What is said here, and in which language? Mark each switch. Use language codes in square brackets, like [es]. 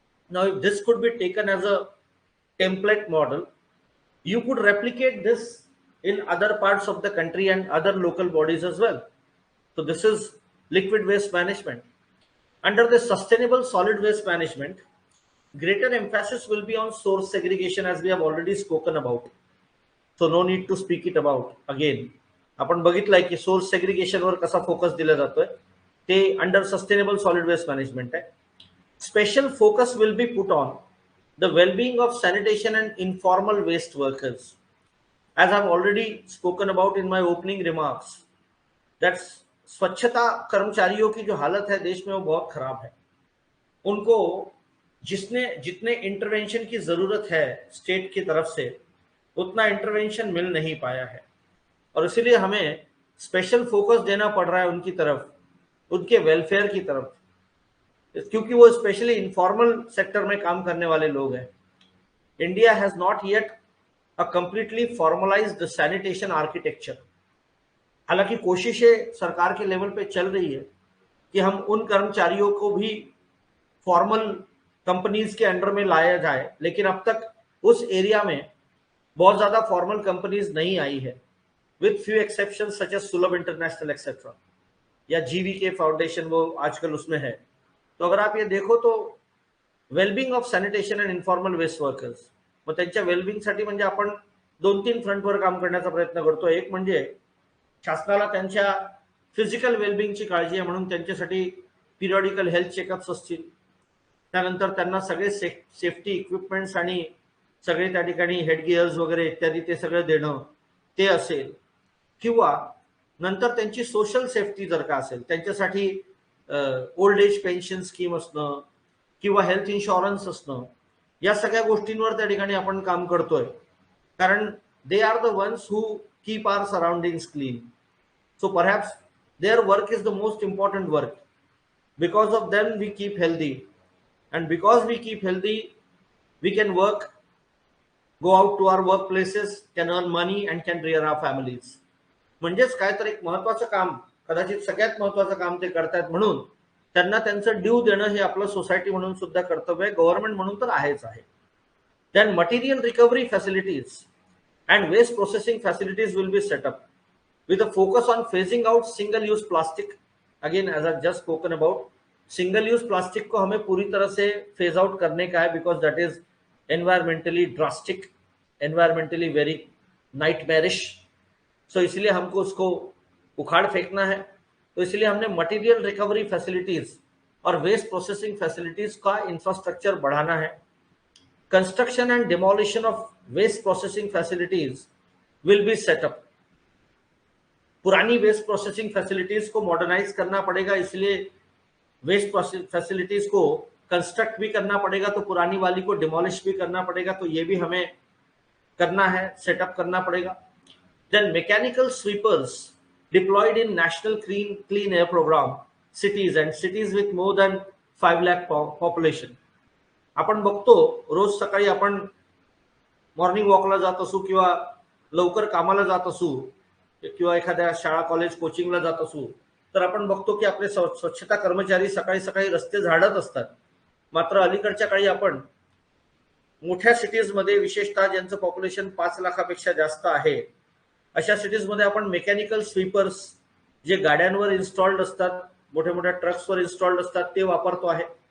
[en] Now if this could be taken as a template model, you could replicate this in other parts of the country and other local bodies as well. So this is liquid waste management. Under the sustainable solid waste management, greater emphasis will be on source segregation as we have already spoken about. So no need to speak it about again. [mr] आपण बघितलंय की source segregation वर कसा focus दिला जातोय ते under sustainable solid waste management आहे. [en] Special focus will be put on the well-being of sanitation and informal waste workers. As I've already spoken about in my opening remarks, that [hi] स्वच्छता कर्मचारियों की जो हालत है देश में वो बहुत खराब है. उनको जितने इंटरवेंशन की जरूरत है स्टेट की तरफ से उतना इंटरवेंशन मिल नहीं पाया है और इसीलिए हमें स्पेशल फोकस देना पड़ रहा है उनकी तरफ, उनके वेलफेयर की तरफ, क्योंकि वो स्पेशली इनफॉर्मल सेक्टर में काम करने वाले लोग हैं. [en] India has not yet a completely formalised sanitation architecture. [hi] हालांकि कोशिशें सरकार के लेवल पे चल रही है कि हम उन कर्मचारियों को भी फॉर्मल कंपनीज के अंडर में लाया जाए, लेकिन अब तक उस एरिया में बहुत ज्यादा फॉर्मल कंपनीज नहीं आई है, [en] with few exception such as [hi] सुलभ इंटरनेशनल एक्सेट्रा या GVK फाउंडेशन, वो आजकल उसमें है. तो अगर आप ये देखो तो [en] wellbeing of sanitation and informal waste workers, [mr] मग त्यांच्या वेलबिंगसाठी म्हणजे आपण 2-3 फ्रंटवर काम करण्याचा प्रयत्न करतो. एक म्हणजे शासनाला त्यांच्या फिजिकल वेलबिंगची काळजी आहे म्हणून त्यांच्यासाठी पिरियॉडिकल हेल्थ चेकअप्स असतील. त्यानंतर त्यांना सगळे सेफ्टी इक्विपमेंट्स आणि सगळे त्या ठिकाणी हेडगिअर्स वगैरे इत्यादी ते सगळं देणं ते असेल, किंवा नंतर त्यांची सोशल सेफ्टी जर का असेल त्यांच्यासाठी ओल्ड एज पेन्शन स्कीम असणं किंवा हेल्थ इन्शुरन्स असणं, या सगळ्या गोष्टींवर त्या ठिकाणी आपण काम करतोय. कारण [en] They are the ones who keep our surroundings clean. So perhaps their work is the most important work. Because of them we keep healthy, and because we keep healthy we can work, go out to our work places, can earn money and can rear our families. [mr] म्हणजेच काय तर एक महत्वाचं काम, कदाचित सगळ्यात महत्वाचं काम ते करतात म्हणून त्यांना त्यांचं ड्यू देणं हे आपलं सोसायटी म्हणून सुद्धा कर्तव्य आहे, गव्हर्नमेंट म्हणून तर आहेच आहे. [en] Then material recovery facilities and waste processing facilities will be set up with a focus on phasing out single use plastic. Again as I just spoken about, [hi] single use plastic को हमें पूरी तरह से फेज आउट करने का है, [en] Because that is environmentally drastic, environmentally very nightmarish. [hi] सो इसलिए हमको उसको उखाड़ फेंकना है. तो इसलिए हमने मटेरियल रिकवरी फैसिलिटीज और वेस्ट प्रोसेसिंग फैसिलिटीज का इंफ्रास्ट्रक्चर बढ़ाना है. [en] construction and demolition of waste processing facilities will be set up. [hi] पुरानी वेस्ट प्रोसेसिंग फैसिलिटीज को मॉडर्नाइज करना पड़ेगा, इसलिए वेस्ट फैसिलिटीज को कंस्ट्रक्ट भी करना पड़ेगा, तो पुरानी वाली को डिमोलिश भी करना पड़ेगा, तो ये भी हमें करना है, सेटअप करना पड़ेगा. [en] Then mechanical sweepers deployed in national clean air programme cities and cities with more than 5 lakh population. [mr] आपण बघतो रोज सकाळी आपण मॉर्निंग वॉकला जात असू किंवा लवकर कामाला जात असू किंवा एखाद्या शाळा कॉलेज कोचिंगला जात असू, तर आपण बघतो की आपले स्वच्छता कर्मचारी सकाळी सकाळी रस्ते झाडत असतात. मात्र अलीकडच्या काळी आपण मोठ्या सिटीजमध्ये, विशेषतः ज्यांचं पॉप्युलेशन 5 लाखापेक्षा जास्त आहे, अशा सिटीजमध्ये आपण मेकॅनिकल स्वीपर्स जे गाड्यांवर इन्स्टॉल्ड असतात, मोठ्या मोठ्या ट्रक्सवर इन्स्टॉल्ड असतात, ते वापरतो आहे.